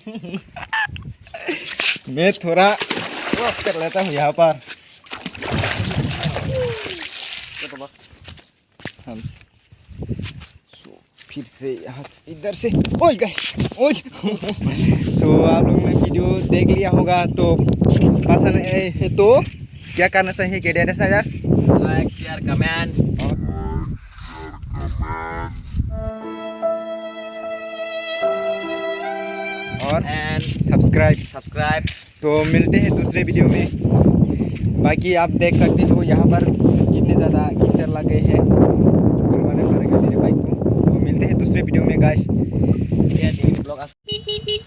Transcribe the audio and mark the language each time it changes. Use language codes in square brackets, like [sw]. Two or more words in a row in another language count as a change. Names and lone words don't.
[hi] मैं थोड़ा वॉक कर लेता हूँ यहाँ पर हम फिर से यहाँ इधर से ओए गाइस ओए सो आप लोगों ने वीडियो देख लिया होगा तो पसंद है तो क्या करना चाहिए कि डेढ़ यार [en] Like, share, comment. [hi] और And सब्सक्राइब तो मिलते हैं दूसरे वीडियो में बाकी आप देख सकते हो यहाँ पर कितने ज़्यादा कीचड़ लग गए हैं धुलवाना पड़ेगा मेरे बाइक को तो मिलते हैं दूसरे वीडियो में गाइस [id] yeah, di vlog